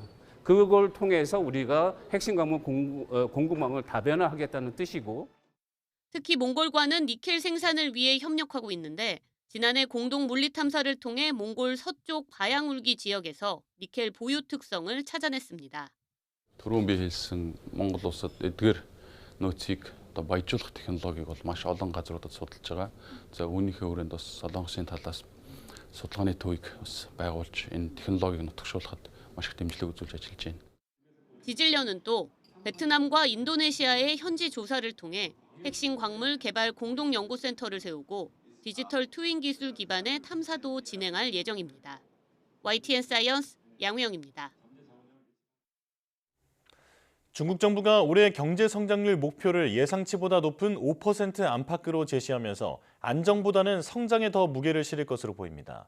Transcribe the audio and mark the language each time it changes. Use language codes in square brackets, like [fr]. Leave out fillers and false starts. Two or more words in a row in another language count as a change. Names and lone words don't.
[ko] 그걸 통해서 우리가 핵심 광물 공급망을 다변화하겠다는 뜻이고. 특히 몽골과는 니켈 생산을 위해 협력하고 있는데 지난해 공동 물리 탐사를 통해 몽골 서쪽 바양울기 지역에서 니켈 보유 특성을 찾아냈습니다. [mn] Түрүүн би хэлсэн Монгол улсад эдгээр нөөцийг одоо баяжуулах технологиг бол маш олон газруудад судалж байгаа. За үүнийхээ хүрээнд бас Солонгосын талаас судалгааны төвийг бас байгуулж энэ технологиг нутагшуулахад маш их дэмжлэг үзүүлж ажиллаж байна. [ko] 지질련은 또 베트남과 인도네시아의 현지 조사를 통해 핵심 광물 개발 공동연구센터를 세우고 디지털 트윈 기술 기반의 탐사도 진행할 예정입니다. YTN 사이언스 양우영입니다. 중국 정부가 올해 경제 성장률 목표를 예상치보다 높은 5% 안팎으로 제시하면서 안정보다는 성장에 더 무게를 실을 것으로 보입니다.